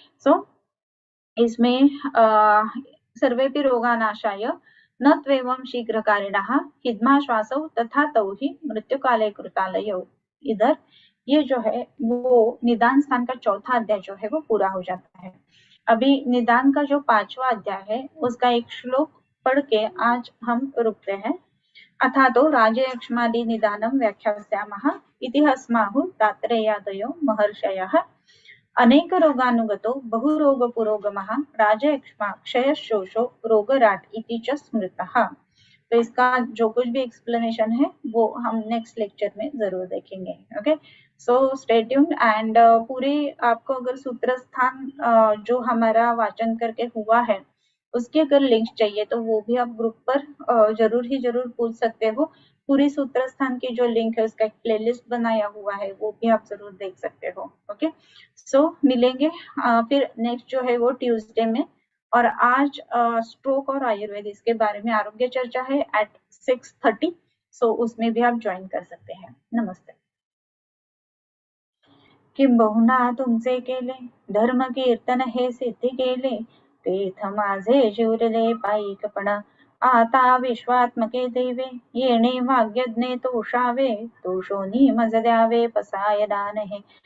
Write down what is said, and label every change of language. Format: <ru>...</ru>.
<sa>सो इसमें सर्वेपि रोगानाशाय न त्वेवं शीघ्रकारिणः हिद्माश्वासौ तथा तौहि मृत्युकाले कृतालयो।</sa> <hi>इधर ये जो है वो निदान स्थान का चौथा अध्याय जो है वो पूरा हो जाता है। अभी निदान का जो 5वां अध्याय है उसका एक श्लोक पढ़ के आज हम रुकते हैं।</hi> <sa>अथा तो राजयक्ष्मादि निदानं व्याख्यास्यामः इति हस्माहुः तात्रेयादयो महर्षयः। अनेक रोगानुगतो बहुरोग पुरोगमः राजयक्ष्मा क्षयशोषो रोगराट इति च स्मृतः।</sa> <hi>तो इसका जो कुछ भी एक्सप्लेनेशन है वो हम नेक्स्ट लेक्चर में जरूर देखेंगे। Okay, so</hi> <en>stay tuned</en> <hi>and पूरी आपको अगर सूत्र स्थान जो हमारा वाचन करके हुआ है उसके अगर लिंक चाहिए तो वो भी आप ग्रुप पर जरूर ही जरूर पूछ सकते हो। पूरी सूत्र स्थान की जो लिंक है उसका एक प्लेलिस्ट बनाया हुआ है, वो भी आप जरूर देख सकते हो। ओके, सो मिलेंगे फिर नेक्स्ट जो है वो ट्यूसडे में। और आज स्ट्रोक और आयुर्वेद इसके बारे में आरोग्य चर्चा है एट 6:30, सो उसमें भी आप ज्वाइन कर सकते हैं। नमस्ते।</hi> <mr>किंबहुना तुमचे केले धर्म कीर्तन हे सिद्धी केले, तीर्थ माझे शिवरले पायिकपण आता विश्वात्मके देवे, येणे वाग्यज्ञे तोषावे तोषोनी मज द्यावे पसाय दान हे,</mr>